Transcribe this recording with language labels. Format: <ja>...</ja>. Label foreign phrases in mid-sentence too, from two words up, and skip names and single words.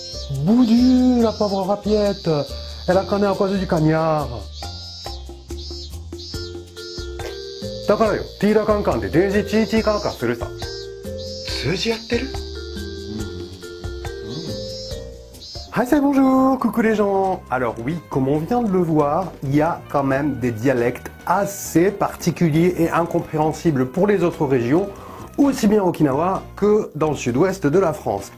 <fr>Boudu, la pauvre rapiette. Elle a canné à cause du cagnard.</fr> <ryu>だからよ、ティーラカンカンでデージチーチーカーカーするさ。</ryu> <ja>通じ合ってる？</ja> <fr>Hi, c'est bonjour, coucou les gens. Alors oui, comme on vient de le voir, il y a quand même des dialectes assez particuliers et incompréhensibles pour les autres régions, aussi bien à Okinawa que dans le sud-ouest de la France.</fr>